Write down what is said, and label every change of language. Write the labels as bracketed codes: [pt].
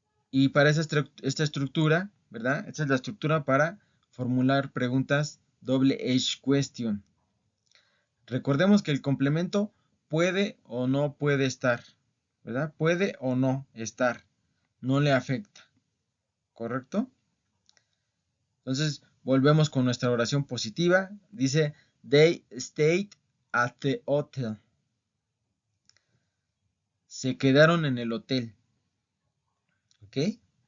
[es] Y para esta estructura, ¿verdad? Esta es la estructura para formular preguntas [en] double edge question. [es] Recordemos que el complemento puede o no puede estar, ¿verdad? Puede o no estar, no le afecta, ¿correcto? Entonces, volvemos con nuestra oración positiva. Dice, [en] they stayed at the hotel. [es] Se quedaron en el hotel, ¿ok?